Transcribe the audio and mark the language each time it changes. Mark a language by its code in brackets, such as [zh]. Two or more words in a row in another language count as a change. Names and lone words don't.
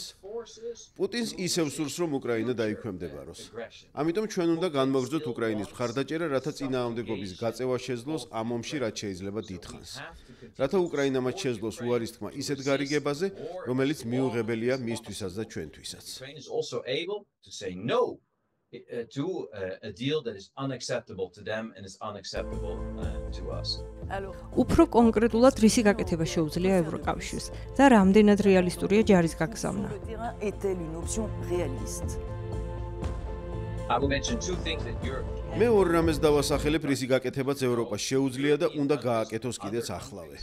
[ka] პუტინს ისევ სურს, რომ უკრაინა დაიქვემდებაროს. ამიტომ ჩვენ უნდა განმოგრძოთ უკრაინის მხარდაჭერა, რათა წინააღმდეგობის გაწევა შეძლოს ამ ომში რაც შეიძლება დიდხანს. რათა უკრაინა მათ შეძლოს უარის თქმა ისეთ გარიგებაზე, რომელიც მიუღებელია მისთვისაც და ჩვენთვისაც. [en] To a deal that is unacceptable to them and is unacceptable to us. [ka] უფრო კონკრეტულად რისი გაკეთება შეუძლია ევროკავშირს და რამდენად რეალისტურია ჯარის გაგზავნა? მე ორ რამეს დავასახელებ, რისი გაკეთებაც ევროპას შეუძლია და უნდა გააკეთოს კიდეც ახლავე.